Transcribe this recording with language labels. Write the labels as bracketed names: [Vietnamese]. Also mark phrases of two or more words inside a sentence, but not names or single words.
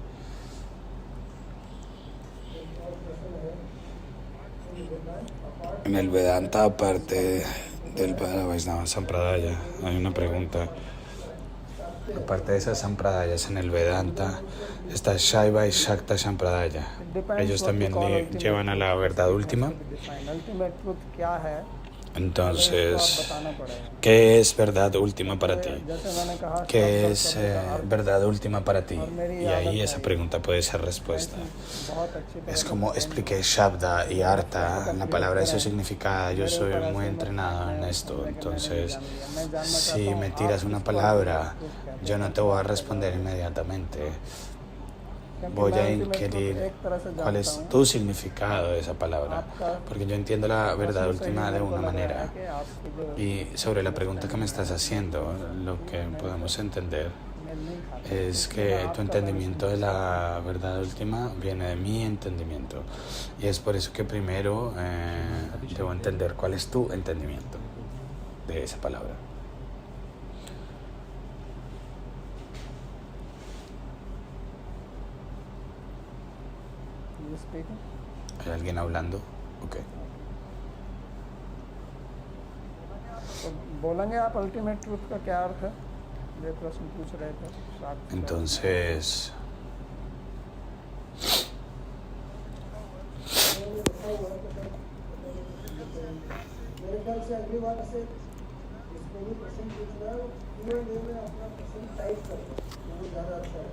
[Spanish] En el Vedanta, aparte del Vaishnava Sampradaya, hay una pregunta. Aparte de esas Sampradayas en el Vedanta, está Shaiva y Shakta Sampradaya. Ellos también llevan a la verdad última. Entonces, [Hindi] बताना पड़ेगा। [Spanish] ¿qué es verdad última para ti? [Hindi] जैसे मैंने कहा [Spanish] ¿Qué es verdad última para ti? Y ahí esa pregunta puede ser respuesta. [Hindi] बहुत अच्छी [Spanish] Es como expliqué Shabda y Artha, la palabra eso significa yo soy muy entrenado en esto, entonces si me tiras una palabra yo no te voy a responder inmediatamente, voy a inquirir cuál es tu significado de esa palabra, porque yo entiendo la verdad última de una manera. Y sobre la pregunta que me estás haciendo, lo que podemos entender es que tu entendimiento de la verdad última viene de mi entendimiento. Y es por eso que primero debo entender cuál es tu entendimiento de esa palabra. [English] You speaking? [Spanish] ¿Hay alguien hablando? Ok. [Hindi] तो बोलेंगे आप [English] ultimate truth [Hindi] का क्या अर्थ है? ये प्रश्न पूछ रहे थे। [Spanish] Entonces, [Hindi] मेरे ख्याल से अगली बार से इसमें भी प्रश्न पूछना है, Q&A में अपना प्रश्न टाइप कर दो, वो ज़्यादा अच्छा है।